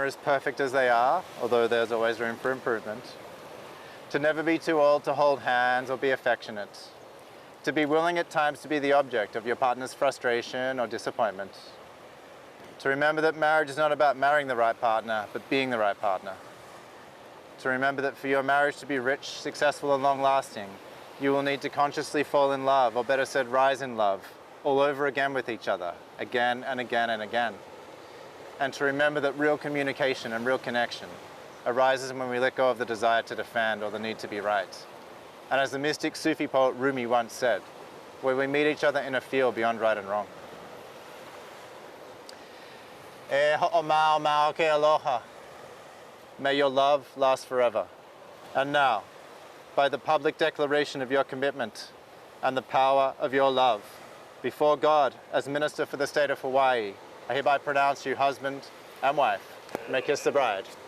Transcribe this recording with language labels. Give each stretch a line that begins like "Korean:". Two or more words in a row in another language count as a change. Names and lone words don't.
English: is perfect as they are, although there's always room for improvement, to never be too old to hold hands or be affectionate, to be willing at times to be the object of your partner's frustration or disappointment, to remember that marriage is not about marrying the right partner, but being the right partner, to remember that for your marriage to be rich, successful, and long-lasting, you will need to consciously fall in love, or better said, rise in love, all over again with each other, again and again and again. And to remember that real communication and real connection arises when we let go of the desire to defend or the need to be right. And as the mystic Sufi poet Rumi once said, where we meet each other in a field beyond right and wrong.
Hawaiian: E ho'omao mao ke aloha.
English: May your love last forever. And now, by the public declaration of your commitment and the power of your love, before God, as Minister for the State of Hawaii, I hereby pronounce you husband and wife. May kiss the bride.